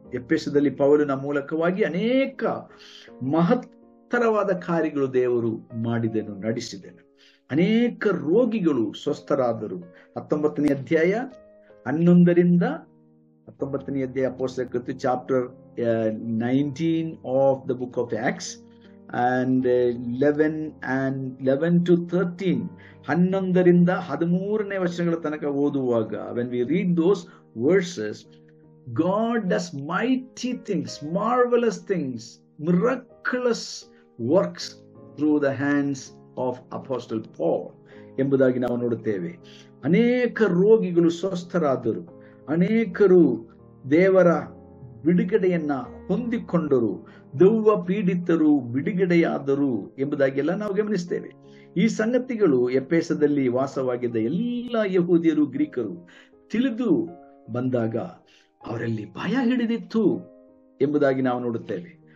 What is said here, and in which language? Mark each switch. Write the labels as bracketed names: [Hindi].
[Kannada] ಎಫೆಸದಲ್ಲಿ ಪೌಲನ ಮೂಲಕವಾಗಿ ಅನೇಕ ಮಹತ್ತರವಾದ ಕಾರ್ಯಗಳು ದೇವರು ನಡೆಸಿದನು. ಅನೇಕ ರೋಗಿಗಳು ಸ್ವಸ್ಥರಾದರು. 19ನೇ ಅಧ್ಯಾಯ 11ರಿಂದ 19ನೇ ಅಧ್ಯಾಯ ಅಪೊಸ್ತಲರ ಕೃತ್ಯ [English] chapter 19 of the book of Acts and 11 to 13, [Kannada] 11ರಿಂದ 13ನೇ ವಚನಗಳ ತನಕ ಓದುವಾಗ, [English] when we read those verses, God does mighty things, marvelous things, miraculous works through the hands of Apostle Paul [Kannada] ಎಂಬುದಾಗಿ ನಾವು ನೋಡುತ್ತೇವೆ. ಅನೇಕ ರೋಗಿಗಳು ಸ್ವಸ್ಥರಾದರು, ಅನೇಕರು ದೇವರ ಬಿಡುಗಡೆಯನ್ನ ಹೊಂದಿಕೊಂಡರು, ದೆವ್ವ ಪೀಡಿತರು ಬಿಡುಗಡೆಯಾದರು ಎಂಬುದಾಗಿ ಎಲ್ಲ ನಾವು ಗಮನಿಸ್ತೇವೆ. ಈ ಸಂಗತಿಗಳು ಎಫೆಸದಲ್ಲಿ ವಾಸವಾಗಿದ್ದ ಎಲ್ಲ ಯಹೂದ್ಯರು ಗ್ರೀಕರು ತಿಳಿದು ಬಂದಾಗ ಅವರಲ್ಲಿ ಭಯ ಹಿಡಿದಿತ್ತು ಎಂಬುದಾಗಿ ನಾವು ನೋಡುತ್ತೇವೆ.